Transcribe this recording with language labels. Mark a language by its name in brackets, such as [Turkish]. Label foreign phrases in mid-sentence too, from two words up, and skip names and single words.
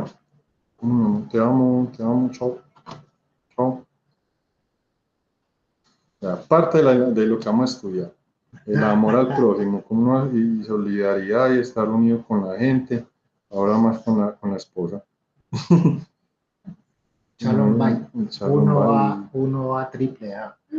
[Spanish] Te amo, chao. Chao. Aparte de lo que vamos a estudiar, el amor al prójimo, y solidaridad y estar unido con la gente, ahora más con la esposa. [Hebrew] שלום בית. שלום בית. [Spanish] Uno a triple A.